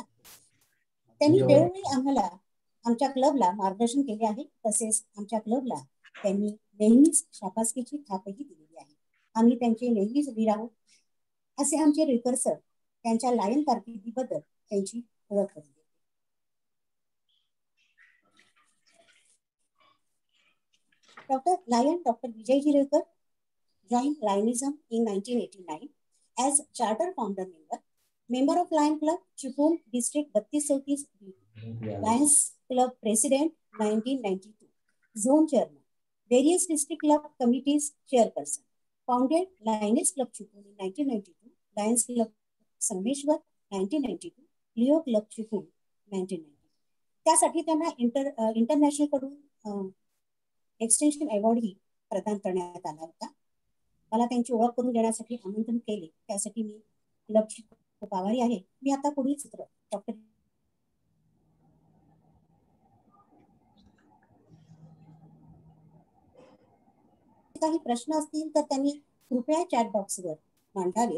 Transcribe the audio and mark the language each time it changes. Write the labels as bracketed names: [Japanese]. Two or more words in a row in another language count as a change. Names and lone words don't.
[Marathi] त्यांनी वेळोवेळी आम्हाला आमच्या क्लबला मार्गदर्शन केले आहे. तसेच आमच्या क्लबला त्यांनी नेहमीच शाबासकीची थापही दिलेली आहे. आम्ही त्यांचे नेहमीच वीर आहोत असे आमचे रुईकर सर त्यांच्या लायन कारकिर्दीबद्दल त्यांची ओळख करून देते. [English] Dr. Vijayji Ruikar joined Lionism in 1989 as charter founder member of Lion Club, Chippur District 32-34, Lions Club President 1992, Zone Chairman, various district club committees chairperson, founded Lioness Club Chippur in 1992, Lions Club Sameshwar 1992, Leo Club Chippur 1990. [Marathi] त्यासाठी त्यांना इंटरनॅशनल कडून [English] extension awardही [Marathi] प्रदान करण्यात आला होता. मला त्यांची ओळख करून देण्यासाठी आमंत्रण केले त्यासाठी मी क्लबची खूप आभारी आहे. मी आता पुढील चित्र डॉक्टर काही प्रश्न असतील तर त्यांनी कृपया [English] chat boxवर [Marathi] मांडावे.